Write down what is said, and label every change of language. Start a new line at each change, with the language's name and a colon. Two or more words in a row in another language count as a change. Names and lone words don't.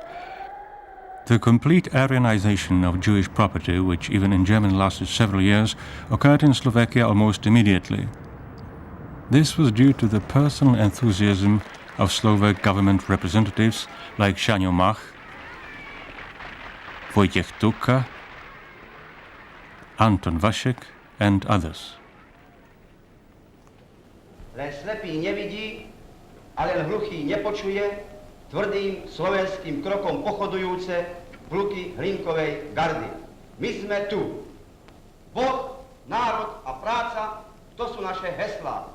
English: The complete Aryanization of Jewish property, which even in Germany lasted several years, occurred in Slovakia almost immediately. This was due to the personal enthusiasm of Slovak government representatives like Šaňo Mach, Vojtěch Tuka, Anton Vašek, and others.
Slovak: Len slepý nevidí, a len hluchý nepočuje, tvrdým slovenským krokom pochodujúce pluky Hlinkovej gardy. My sme tu. Boh, národ a práca, to sú naše heslá.